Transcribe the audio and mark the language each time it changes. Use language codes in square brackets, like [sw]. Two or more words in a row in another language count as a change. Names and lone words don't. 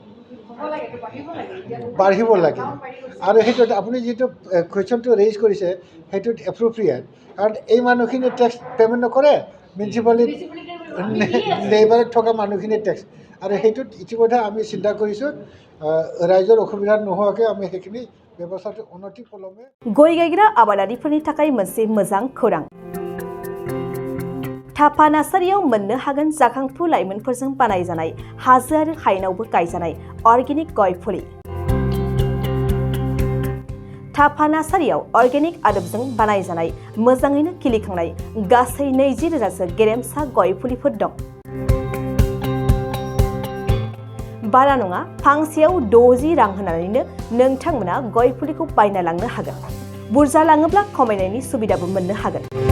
[as] বাঢ়িব লাগে আৰু সেইটো আপুনি যিটো কুৱেশ্যনটো ৰেইজ কৰিছে সেইটোত এপ্ৰপ্ৰিয়েট কাৰণ এই মানুহখিনি [en] tax payment [as] নকৰে মিউনিচিপালিটি নেইবাৰত থকা মানুহখিনি টেক্স আৰু সেইটোত ইতিমধ্যে আমি চিন্তা কৰিছোঁ ৰাইজৰ অসুবিধা নোহোৱাকৈ আমি সেইখিনি ব্যৱস্থাটো উন্নতি পলমে [brx] गय गायग्रा आबादारिफोरनि थाखाय मोनसे मोजां खौरां थापा नार्सारियाव मोननो हागोन जाखांफु लाइमोनफोरजों बानायजानाय हाजो आरो हायेनावबो गायजानाय अर्गेनिक गय फुलि थापा नार्सारियाव अर्गेनिक आदबजों बानायजानाय मोजाङैनो खिलिखांनाय गासै 20,000सो गेरेमसा गय फुलिफोर दं बारा नङा फांसेयाव 60 रां होनानैनो नोंथांमोना गय फुलिखौ बायना लांनो हागोन बुरजा लाङोब्ला खमायनायनि सुबिदाबो मोननो हागोन